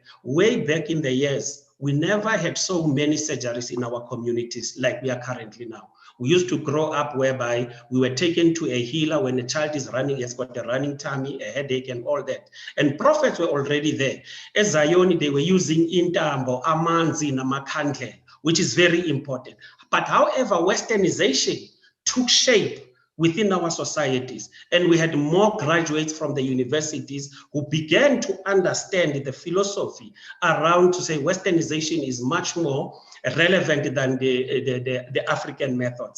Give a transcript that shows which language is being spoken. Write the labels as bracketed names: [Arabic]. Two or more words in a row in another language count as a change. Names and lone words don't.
[English] Way back in the years, we never had so many surgeries in our communities like we are currently now. We used to grow up whereby we were taken to a healer when a child is running, has got a running tummy, a headache, and all that. And prophets were already there. As Zion, they were using [Zulu] intambo, amanzi, namakandle, [English] which is very important. But however, Westernization took shape within our societies, and we had more graduates from the universities who began to understand the philosophy around to say Westernization is much more relevant than the African methods.